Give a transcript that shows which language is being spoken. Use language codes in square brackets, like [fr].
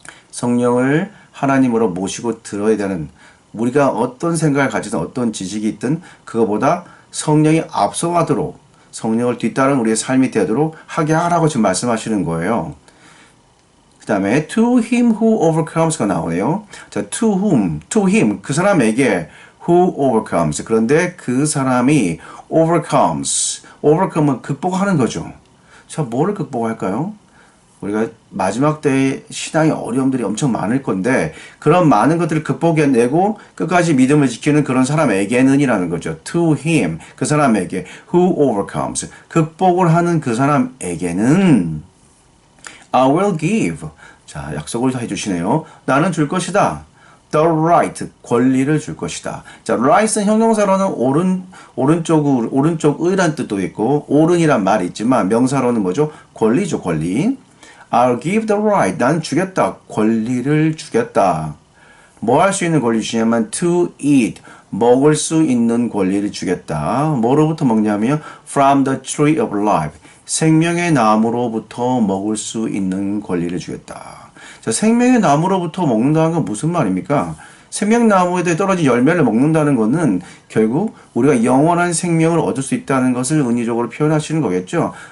[ko] 성령을 하나님으로 모시고 들어야 되는, 우리가 어떤 생각을 가지든 어떤 지식이 있든 그거보다 성령이 앞서가도록 성령을 뒤따른 우리의 삶이 되도록 하게 하라고 지금 말씀하시는 거예요. 그 다음에 [en] to him who overcomes [ko] 가 나오네요. 자, [en] to whom, to him, [ko] 그 사람에게 [en] who overcomes. [ko] 그런데 그 사람이 overcome은 극복하는 거죠. 자, 뭐를 극복할까요? 우리가 마지막 때의 신앙의 어려움들이 엄청 많을 건데 그런 많은 것들을 극복해내고 끝까지 믿음을 지키는 그런 사람에게는이라는 거죠. [en] To him, [ko] 그 사람에게 [en] who overcomes. [ko] 극복을 하는 그 사람에게는 [en] I will give. [ko] 자, 약속을 해주시네요. 나는 줄 것이다. [en] The right, [ko] 권리를 줄 것이다. 자, right은 형용사로는 오른쪽이란 뜻도 있고, 옳은이란 말이 있지만, 명사로는 뭐죠? 권리죠, 권리. [en] I'll give the right. [ko] 난 주겠다. 권리를 주겠다. 뭐 할 수 있는 권리 주냐면, [en] to eat. [ko] 먹을 수 있는 권리를 주겠다. 뭐로부터 먹냐면, [en] from the tree of life. [ko] 생명의 나무로부터 먹을 수 있는 권리를 주겠다. 자, 생명의 나무로부터 먹는다는 건 무슨 말입니까? 생명나무에 떨어진 열매를 먹는다는 것은 결국 우리가 영원한 생명을 얻을 수 있다는 것을 은유적으로 표현하시는 거겠죠.